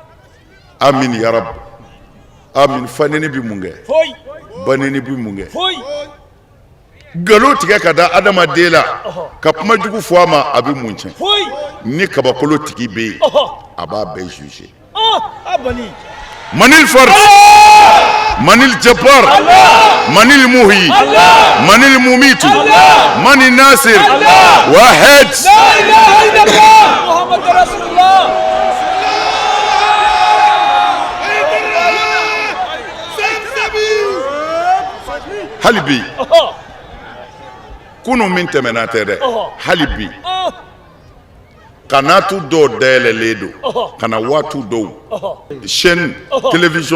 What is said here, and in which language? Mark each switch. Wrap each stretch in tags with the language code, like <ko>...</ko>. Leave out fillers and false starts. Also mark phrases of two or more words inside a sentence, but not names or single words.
<ar>آمين يا ربي آمين</ar> <bm>faneni bɛ mun kɛ foyi baneni bɛ mun kɛ foyi nkalon tigɛ ka da adamaden la ka kuma jugu fɔ a ma a bɛ mun tiɲɛ foyi ni kabakolo tigi bɛ yen a b'a bɛɛ juge a bani</bm> <ar>من الفرد من الجبار من المحيي من المميت من الناصر واحد لا اله الا الله محمد رسول الله</ar> <bm>hali bi kunun min tɛmɛna tɛ dɛ hali bi kanatu dɔw dayɛlɛlen don kana waatu dɔw</bm> <fr>chaîne télévision</fr>